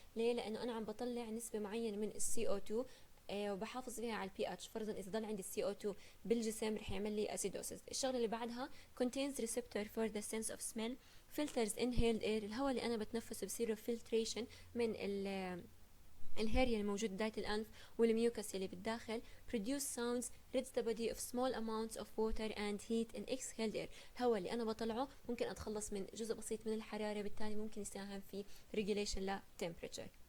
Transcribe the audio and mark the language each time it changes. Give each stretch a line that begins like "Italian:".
Arabic: ليه؟ لانه انا عم بطلع نسبة معينة من ال CO2 وبحافظ فيها على البي اتش. فرضا اذا ضل عندي CO2 بالجسم رح يعمل لي acidosis. الشغله اللي بعدها
English: contains receptor for the sense of smell، filters inhaled air،
Arabic: الهواء اللي انا بتنفسه بصير filtration من الهيريا الموجود بداية الأنف والميوكس اللي بالداخل.
English: produce sounds، rids the body of small amounts of water and heat in exhaled air.
Arabic: الهواء اللي أنا بطلعه ممكن أتخلص من جزء بسيط من الحرارة، بالتالي ممكن يساهم في regulation ل temperature.